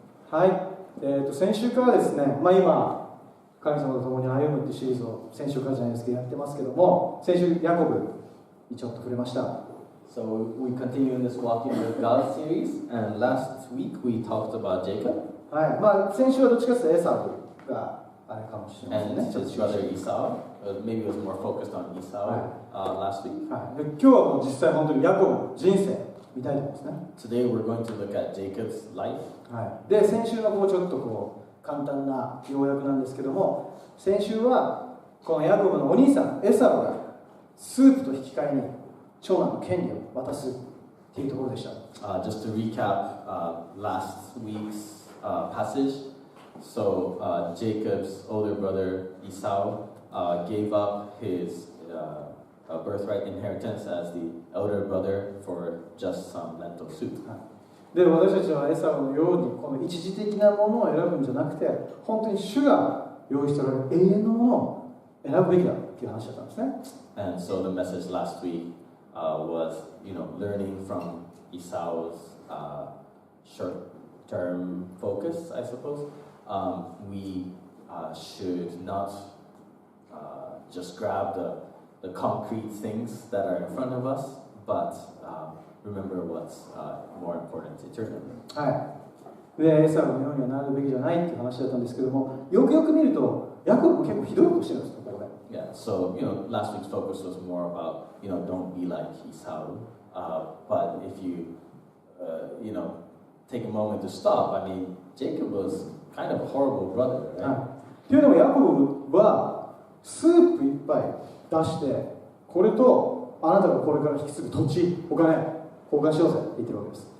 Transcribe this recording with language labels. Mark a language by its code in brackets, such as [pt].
[ja] はい、先週からですね、今、神様と共に歩むっていうシリーズを先週からじゃないですけどやってますけども、先週、ヤコブにちょっと触れました。 [en] So we continue in this Walking with God series, and last week we talked about Jacob. [ja] はい、先週はどっちかというとエサウがあれかもしれませんね。 [en] And his brother Esau. Maybe it was more focused on Esau last week. [ja] で今日はもう実際本当にヤコブの人生見たいと思いますね。 [en] Today we're going to look at Jacob's life. [ja] で先週のちょっと簡単な要約なんですけども、先週はこのヤコブのお兄さんエサウがスープと引き換えに長男の権利を渡すっていうところでした。 [en] Just to recap last week's passage. So Jacob's older brother Esau gave up his birthright inheritance as the elder brother for just some lentil soup. [ja] で私たちはエサウのようにこの一時的なものを選ぶんじゃなくて、本当に主が用意しておられる永遠のものを選ぶべきだという話だったんですね。 [en] And so the message last week was, learning from Esau's short-term focus, I suppose. We should not just grab the concrete things that are in front of us, but remember what's more important eternally. [ja] でエサウのようにはなるべきじゃないっていう話だったんですけども、よくよく見るとヤコブも結構ひどいことしてるんですよ、ここで。 [en] Yeah, so last week's focus was more about don't be like Esau, but if you take a moment to stop, I mean Jacob was kind of a horrible brother, right? [ja] っていうのもヤコブはスープ一杯出して、これとあなたがこれから引き継ぐ土地、お金交換しようぜって言ってるわけです。